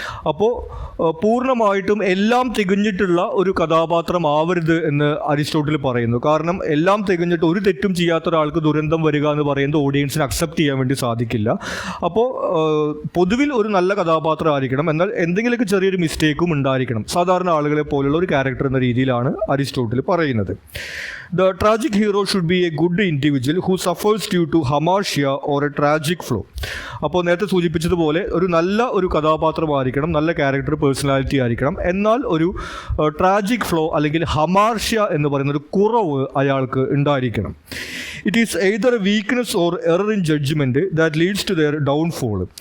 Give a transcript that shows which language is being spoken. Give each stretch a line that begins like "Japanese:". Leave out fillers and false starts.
Malayalam: അപ്പോൾ പൂർണ്ണമായിട്ടും എല്ലാം തികഞ്ഞിട്ടുള്ള ഒരു കഥാപാത്രം ആവരുത് എന്ന് അരിസ്റ്റോട്ടിൽ പറയുന്നു. കാരണം എല്ലാം തികഞ്ഞിട്ട് ഒരു തെറ്റും ചെയ്യാത്ത ഒരാൾക്ക് ദുരന്തം വരിക എന്ന് പറയുന്നത് ഓഡിയൻസിന് അക്സെപ്റ്റ് ചെയ്യാൻ വേണ്ടി സാധിക്കില്ല. അപ്പോൾ പൊതുവിൽ ഒരു നല്ല കഥാപാത്രം ആയിരിക്കണം, എന്നാൽ എന്തെങ്കിലുമൊക്കെ ചെറിയൊരു മിസ്റ്റേക്കും ഉണ്ടായിരിക്കണം. സാധാരണ ആളുകളെ പോലുള്ള ഒരു ക്യാരക്ടർ എന്ന രീതിയിലാണ് അരിസ്റ്റോട്ടിൽ പറയുന്നത്.
English: The tragic hero should be a good individual who suffers due to hamartia or a tragic flow.
Malayalam: അപ്പോൾ നേരത്തെ സൂചിപ്പിച്ചതുപോലെ ഒരു നല്ല ഒരു കഥാപാത്രമായിരിക്കണം, നല്ല ക്യാരക്ടർ പേഴ്സണാലിറ്റി ആയിരിക്കണം, എന്നാൽ ഒരു ട്രാജിക് ഫ്ലോ അല്ലെങ്കിൽ ഹമാർഷ്യ എന്ന് പറയുന്ന ഒരു കുറവ് അയാൾക്ക് ഉണ്ടായിരിക്കണം.
English: It is either a weakness or error in judgement that leads to their downfall.